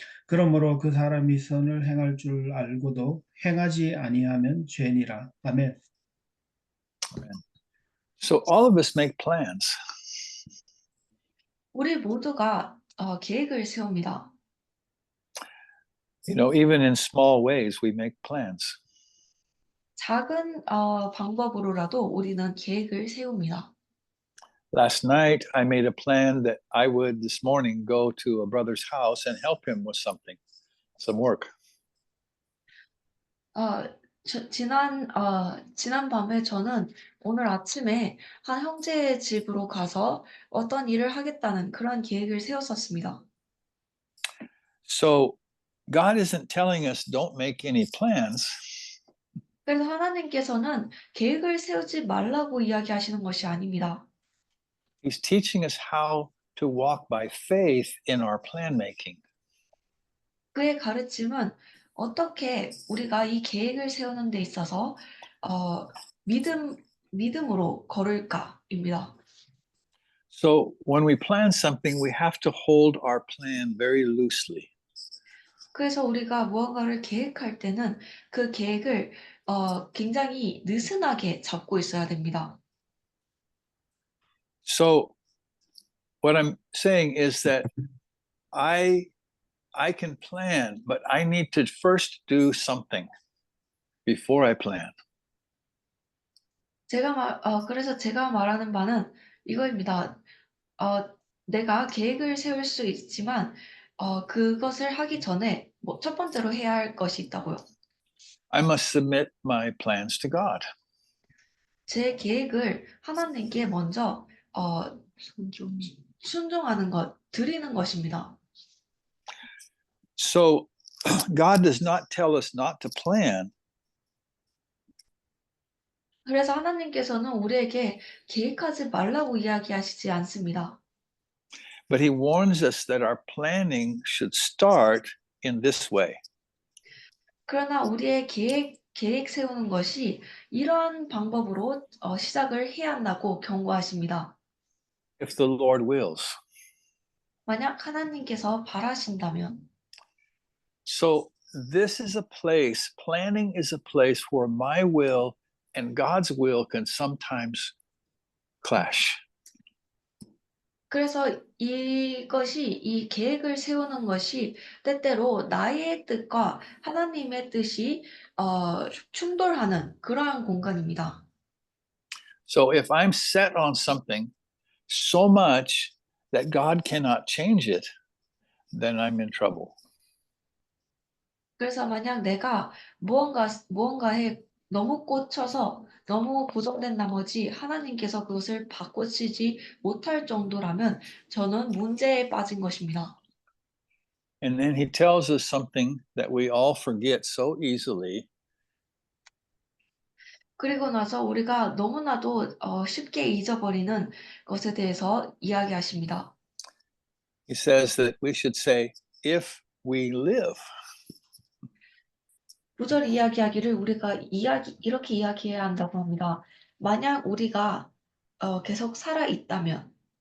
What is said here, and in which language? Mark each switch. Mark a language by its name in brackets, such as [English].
[Korean] 그러므로 그 사람이 선을 행할 줄 알고도 행하지 아니하면 죄니라. 아멘. [English] So all of us make plans. [Korean] 우리 모두가 계획을 세웁니다. [English] You know, even in small ways, we make plans. [Korean] 작은 방법으로라도 우리는 계획을 세웁니다. [English] Last night, I made a plan that I would this morning go to a brother's house and help him with something, some work. [Korean] 지난 밤에 저는 오늘 아침에 한 형제의 집으로 가서 어떤 일을 하겠다는 그런 계획을 세웠었습니다. [English] So God isn't telling us don't make any plans. [Korean] 그래서 하나님께서는 계획을 세우지 말라고 이야기하시는 것이 아닙니다. [English] He's teaching us how to walk by faith in our plan making. [Korean] 그의 가르침은 어떻게 우리가 이 계획을 세우는 데 있어서 믿음으로 걸을까입니다. [English] So when we plan something, we have to hold our plan very loosely. [Korean] 그래서 우리가 무언가를 계획할 때는 그 계획을 굉장히 느슨하게 잡고 있어야 됩니다. [English] So what I'm saying is that I can plan, but I need to first do something before I plan. [Korean] 그래서 제가 말하는 바는 이거입니다. 내가 계획을 세울 수 있지만, 그것을 하기 전에 첫 번째로 해야 할 것이 있다고요. [English] I must submit my plans to God. [Korean] 제 계획을 하나님께 먼저, 순종하는 것, 드리는 것입니다. [English] So God does not tell us not to plan, [Korean] 그래서 하나님께서는 우리에게 계획하지 말라고 이야기하시지 않습니다. [English] but he warns us that our planning should start in this way. [Korean] 그러나 우리의 계획 세우는 것이 이러한 방법으로 시작을 해야 한다고 경고하십니다. [English] If the Lord wills. [Korean] 만약 하나님께서 바라신다면. [English] So this is a place, planning is a place where my will and God's will can sometimes clash. [Korean] 그래서 이 계획을 세우는 것이 때때로 나의 뜻과 하나님의 뜻이 충돌하는 그러한 공간입니다. [English] So if I'm set on something so much that God cannot change it, then I'm in trouble. [Korean] 그래서 만약 내가 무언가에 너무 꽂혀서 너무 고정된 나머지 하나님께서 그것을 바꾸시지 못할 정도라면 저는 문제에 빠진 것입니다. [English] And then he tells us something that we all forget so easily. [Korean] 그리고 나서 우리가 너무나도 쉽게 잊어버리는 것에 대해서 이야기하십니다. [English] He says that we should say, if we live. [Korean] 9절 이야기하기를 우리가 이렇게 이야기해야 한다고 합니다. 만약 우리가 계속 살아 있다면